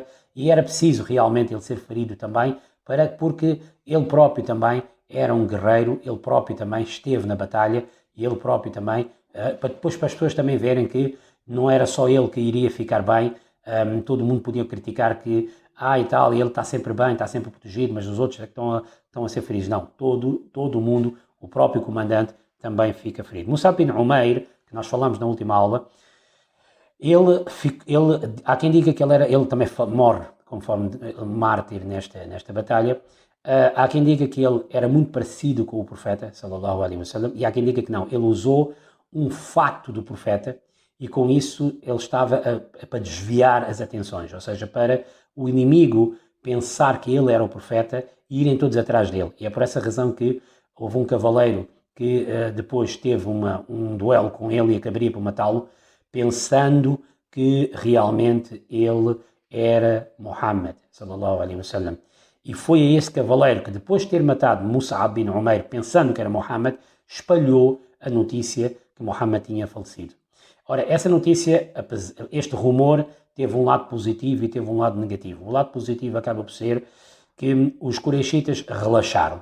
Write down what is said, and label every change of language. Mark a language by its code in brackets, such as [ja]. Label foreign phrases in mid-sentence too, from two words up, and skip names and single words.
[pt] E era preciso realmente ele ser ferido também, porque ele próprio também era um guerreiro, ele próprio também esteve na batalha e ele próprio também, depois para as pessoas também verem que não era só ele que iria ficar bem, todo mundo podia criticar que e tal, ele está sempre bem, está sempre protegido, mas os outros é que estão a ser feridos. Não, todo mundo, o próprio comandante também fica ferido. Mus'ab bin Umair, que nós falamos na última aula, há quem diga que ele também morre conforme mártir nesta batalha. Há quem diga que ele era muito parecido com o profeta, [ar] صلى الله عليه وسلم, [pt] e há quem diga que não, ele usou um fato do profeta e com isso ele estava para desviar as atenções, ou seja, para o inimigo pensar que ele era o profeta e irem todos atrás dele. E é por essa razão que houve um cavaleiro que depois teve um duelo com ele e acabaria por matá-lo, pensando que realmente ele era Muhammad, [ar] صلى الله عليه وسلم. [pt] E foi a esse cavaleiro que, depois de ter matado Mus'ab bin Umair, pensando que era Muhammad, espalhou a notícia que Muhammad tinha falecido. Ora, essa notícia, este rumor, teve um lado positivo e teve um lado negativo. O lado positivo acaba por ser que os Quraishitas relaxaram.